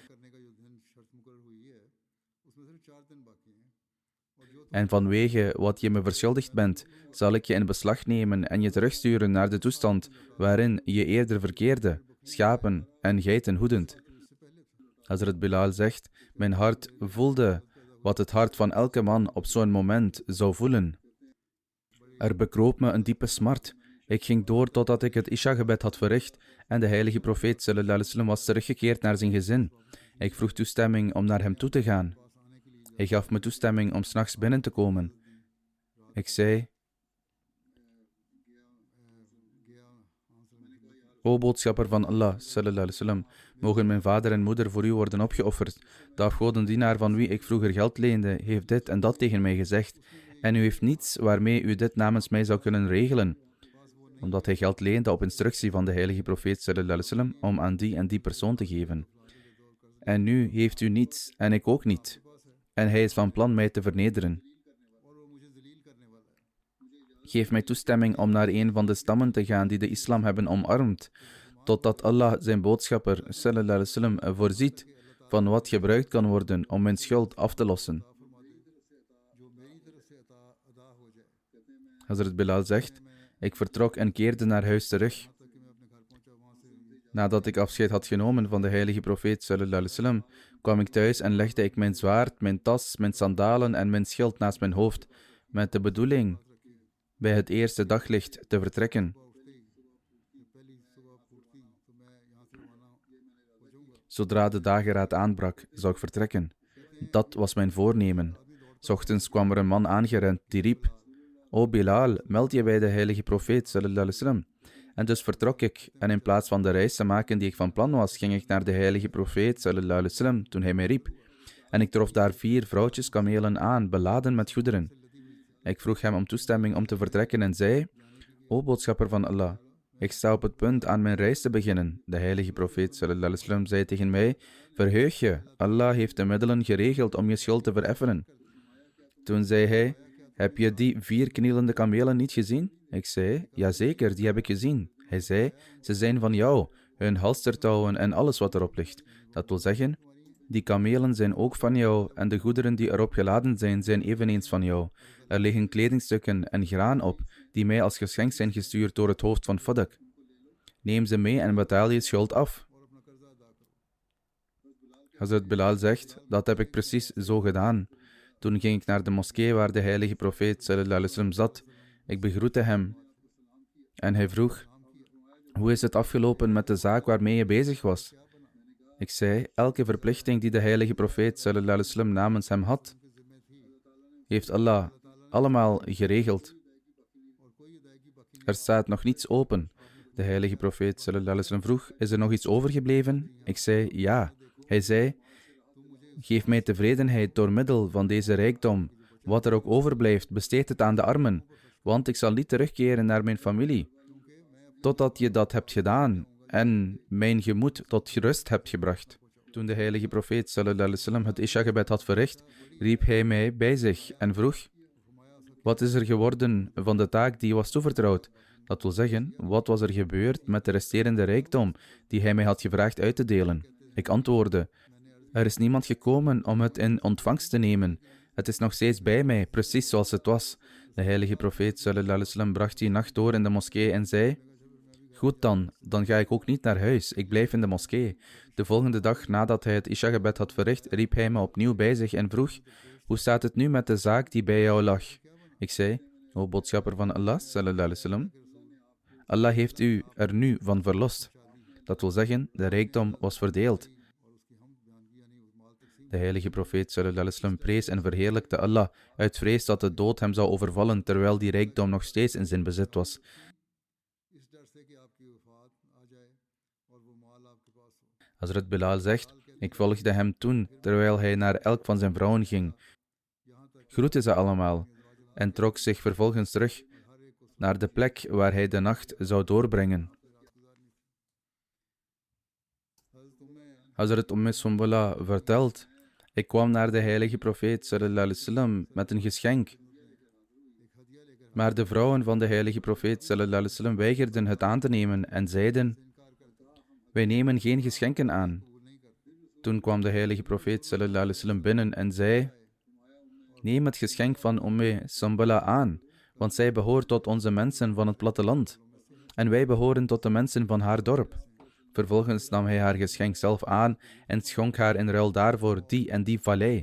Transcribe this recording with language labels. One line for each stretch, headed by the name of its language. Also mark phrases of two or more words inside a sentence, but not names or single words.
Dutch: En vanwege wat je me verschuldigd bent, zal ik je in beslag nemen en je terugsturen naar de toestand waarin je eerder verkeerde, schapen en geiten hoedend. Hazrat Bilal zegt: mijn hart voelde wat het hart van elke man op zo'n moment zou voelen. Er bekroop me een diepe smart. Ik ging door totdat ik het Isha-gebed had verricht en de heilige profeet
Arabic: صلى الله عليه وسلم
Dutch: was teruggekeerd naar zijn gezin. Ik vroeg toestemming om naar hem toe te gaan. Hij gaf me toestemming om 's nachts binnen te komen. Ik zei: o boodschapper van Allah
Arabic: صلى الله عليه وسلم,
Dutch: mogen mijn vader en moeder voor u worden opgeofferd. De afgodendienaar van wie ik vroeger geld leende, heeft dit en dat tegen mij gezegd, en u heeft niets waarmee u dit namens mij zou kunnen regelen. omdat hij geld leende op instructie van de heilige profeet
Arabic: صلى الله عليه وسلم
Dutch: om aan die en die persoon te geven. En nu heeft u niets en ik ook niet. En hij is van plan mij te vernederen. Geef mij toestemming om naar een van de stammen te gaan die de islam hebben omarmd, totdat Allah zijn boodschapper
Arabic: صلى الله عليه وسلم
Dutch: voorziet van wat gebruikt kan worden om mijn schuld af te lossen. Hazrat Bilal zegt, ik vertrok en keerde naar huis terug. Nadat ik afscheid had genomen van de heilige profeet
Arabic: صلى الله عليه وسلم,
Dutch: kwam ik thuis en legde ik mijn zwaard, mijn tas, mijn sandalen en mijn schild naast mijn hoofd, met de bedoeling bij het eerste daglicht te vertrekken. Zodra de dageraad aanbrak, zou ik vertrekken. Dat was mijn voornemen. 's Ochtends kwam er een man aangerend die riep, O Bilal, meld je bij de heilige profeet
Arabic: صلى الله عليه وسلم.
Dutch: En dus vertrok ik, en in plaats van de reis te maken die ik van plan was, ging ik naar de heilige profeet
Arabic: صلى الله عليه وسلم
Dutch: toen hij mij riep. En ik trof daar 4 vrouwtjes kamelen aan, beladen met goederen. Ik vroeg hem om toestemming om te vertrekken en zei, O boodschapper van Allah, ik sta op het punt aan mijn reis te beginnen. De heilige profeet
Arabic: صلى الله عليه وسلم
Dutch: zei tegen mij, verheug je, Allah heeft de middelen geregeld om je schuld te vereffenen. Toen zei hij, heb je die 4 knielende kamelen niet gezien? Ik zei, jazeker, die heb ik gezien. Hij zei, ze zijn van jou, hun halstertouwen en alles wat erop ligt. Dat wil zeggen, die kamelen zijn ook van jou en de goederen die erop geladen zijn eveneens van jou. Er liggen kledingstukken en graan op, die mij als geschenk zijn gestuurd door het hoofd van Fadak. Neem ze mee en betaal je schuld af. Hazrat Bilal zegt, dat heb ik precies zo gedaan. Toen ging ik naar de moskee waar de heilige profeet
Arabic: صلى الله عليه وسلم
Dutch: zat. Ik begroette hem. En hij vroeg, hoe is het afgelopen met de zaak waarmee je bezig was? Ik zei, elke verplichting die de heilige profeet
Arabic: صلى الله عليه وسلم
Dutch: namens hem had, heeft Allah allemaal geregeld. Er staat nog niets open. De heilige profeet
Arabic: صلى الله عليه وسلم
Dutch: vroeg, is er nog iets overgebleven? Ik zei, ja. Hij zei, geef mij tevredenheid door middel van deze rijkdom. Wat er ook overblijft, besteed het aan de armen, want ik zal niet terugkeren naar mijn familie, totdat je dat hebt gedaan en mijn gemoed tot rust hebt gebracht. Toen de heilige profeet
Arabic: صلى الله عليه وسلم
Dutch: het Isha-gebed had verricht, riep hij mij bij zich en vroeg, wat is er geworden van de taak die je was toevertrouwd? Dat wil zeggen, wat was er gebeurd met de resterende rijkdom die hij mij had gevraagd uit te delen? Ik antwoordde, er is niemand gekomen om het in ontvangst te nemen. Het is nog steeds bij mij, precies zoals het was. De heilige profeet
Arabic: صلى الله عليه وسلم
Dutch: bracht die nacht door in de moskee en zei, goed dan ga ik ook niet naar huis, ik blijf in de moskee. De volgende dag nadat hij het Isha-gebed had verricht, riep hij me opnieuw bij zich en vroeg, hoe staat het nu met de zaak die bij jou lag? Ik zei, o boodschapper van Allah
Arabic: صلى الله عليه وسلم,
Dutch: Allah heeft u er nu van verlost. Dat wil zeggen, de rijkdom was verdeeld. De heilige profeet
Arabic: صلى الله عليه وسلم
Dutch: prees en verheerlijkte Allah uit vrees dat de dood hem zou overvallen terwijl die rijkdom nog steeds in zijn bezit was. Hazrat Bilal zegt, ik volgde hem toen terwijl hij naar elk van zijn vrouwen ging, groette ze allemaal en trok zich vervolgens terug naar de plek waar hij de nacht zou doorbrengen. Hazrat Sumbula vertelt, ik kwam naar de heilige profeet
Arabic: صلى الله عليه وسلم
Dutch: met een geschenk. Maar de vrouwen van de heilige profeet
Arabic: صلى الله عليه وسلم
Dutch: weigerden het aan te nemen en zeiden, wij nemen geen geschenken aan. Toen kwam de heilige profeet
Arabic: صلى الله عليه وسلم
Dutch: binnen en zei, neem het geschenk van Sumbula aan, want zij behoort tot onze mensen van het platteland. En wij behoren tot de mensen van haar dorp. Vervolgens nam hij haar geschenk zelf aan en schonk haar in ruil daarvoor die en die vallei.